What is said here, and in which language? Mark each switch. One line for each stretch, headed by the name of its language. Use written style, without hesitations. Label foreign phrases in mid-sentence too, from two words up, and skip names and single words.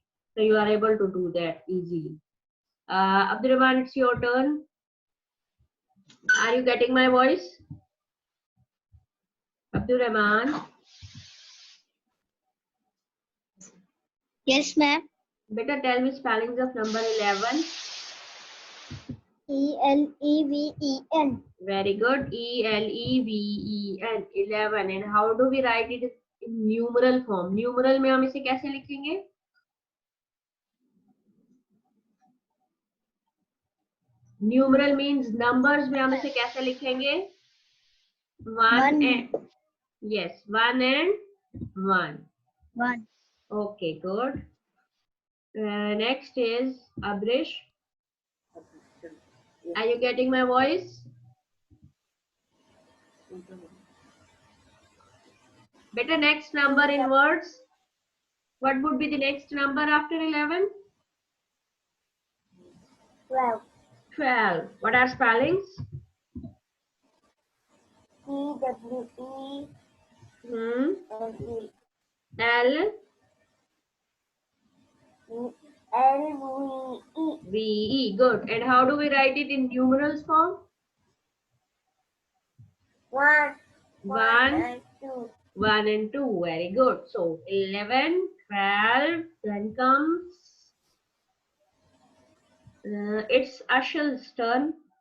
English: So you are able to do that easily. Abdurrahman, it's your turn. Are you getting my voice? Abdurrahman. Yes, ma'am. Better tell me spellings of number 11. E-L-E-V-E-N. Very good. E-L-E-V-E-N. 11. And how do we write it in numeral form?
Hindi: Numeral में हम इसे कैसे लिखेंगे?
English: Numeral means numbers
Hindi: में हम इसे कैसे लिखेंगे?
English: One and yes, 1 and 1. 1. Okay, good. Next is Abrish. Are you getting my voice? Better next number in words. What would be the next number after 11? 12. 12. What are spellings? E-W-E-L-E. L L-V-E. V-E. Good. And how do we write it in numerals form? 1. 1, and 2. 1 and 2. Very good. So 11, 12. Then comes it's Ashal's turn.